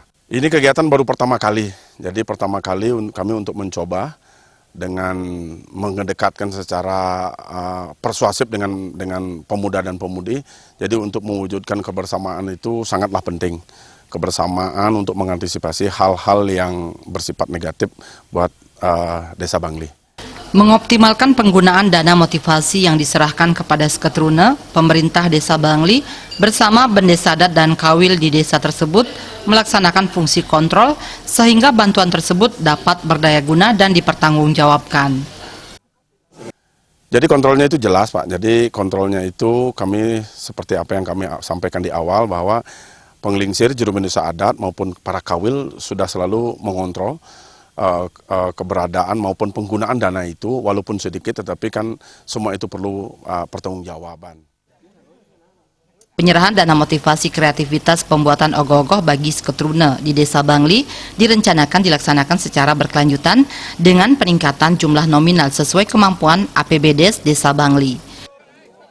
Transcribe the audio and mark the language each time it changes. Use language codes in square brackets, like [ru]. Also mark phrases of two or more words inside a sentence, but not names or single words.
[id] Ini kegiatan baru pertama kali. Jadi pertama kali kami untuk mencoba dengan mengedekatkan secara persuasif dengan pemuda dan pemudi. Jadi untuk mewujudkan kebersamaan itu sangatlah penting. Kebersamaan untuk mengantisipasi hal-hal yang bersifat negatif buat Desa Bangli. Mengoptimalkan penggunaan dana motivasi yang diserahkan kepada Sekatruna, pemerintah Desa Bangli bersama bendesa adat dan kawil di desa tersebut melaksanakan fungsi kontrol sehingga bantuan tersebut dapat berdaya guna dan dipertanggungjawabkan. Jadi kontrolnya itu jelas, Pak. Jadi kontrolnya itu kami seperti apa yang kami sampaikan di awal, bahwa penglingsir juru desa adat maupun para kawil sudah selalu mengontrol keberadaan maupun penggunaan dana itu, walaupun sedikit tetapi kan semua itu perlu pertanggungjawaban. Penyerahan dana motivasi kreativitas pembuatan ogoh-ogoh bagi Sekatruna di Desa Bangli direncanakan dilaksanakan secara berkelanjutan dengan peningkatan jumlah nominal sesuai kemampuan APBD Desa Bangli.